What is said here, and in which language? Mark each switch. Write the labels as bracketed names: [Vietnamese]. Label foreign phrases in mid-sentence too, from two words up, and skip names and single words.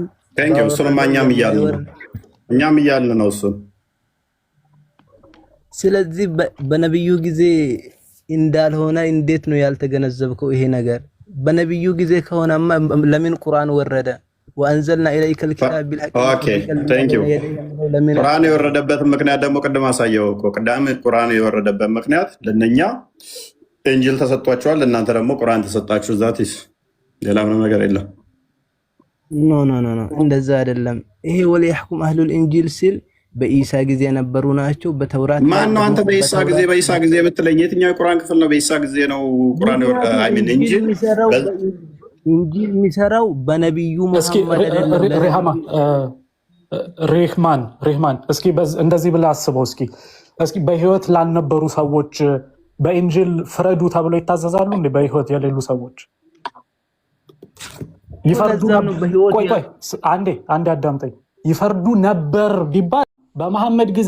[Amharic] ታንኪዩ እሱንማ እኛም እያልን ነው እሱን። ስለዚህ በነብዩ ጊዜ እንዳልሆነ እንዴት ነው ያልተገነዘብከው? ይሄ ነገር በነብዩ ጊዜ ከሆነማ ለምን ቁርአን ወረደ? [Arabic] وأنزلنا إليك الكتاب بالحق [English] okay thank you [Amharic] ቁርአን የወረደበት ምክንያት ደግሞ ቅድም አሳየው እኮ ቅዳም ቁርአን የወረደበት ምክንያት ለነኛ ኢንጂል ተሰጥቷቸዋል እናንተ ደግሞ ቁርአን ተሰጣችሁ ዛቲስ ሌላ ምንም ነገር የለም ኖ እንደዛ አይደለም ይሄ [Arabic] وليحكم أهل الإنجيل [Amharic] ሲል በኢሳ ጊዜ የነበሩ ናቸው በተውራት ማን ነው አንተ በኢሳ ጊዜ የምትለኝ የትኛው የቁርአን ክፍል ነው በኢሳ ጊዜ ነው ቁርአን [English] I mean [Amharic] ኢንጂል የሚሰራው በነብዩ መሐመድ አይደለም ሬህማን እስኪ እንደዚህ ብለህ አስበው እስኪ በህይወት ላልነበሩ ሰዎች በኢንጂል ፍረዱ ተብሎ ይታዘዛሉ እንዴ በህይወት የሌሉ ሰዎች ይፈርዱ ቆይ አንዴ አዳምጠኝ ይፈርዱ ነበር ቢባል በመሐመድ ጊዜ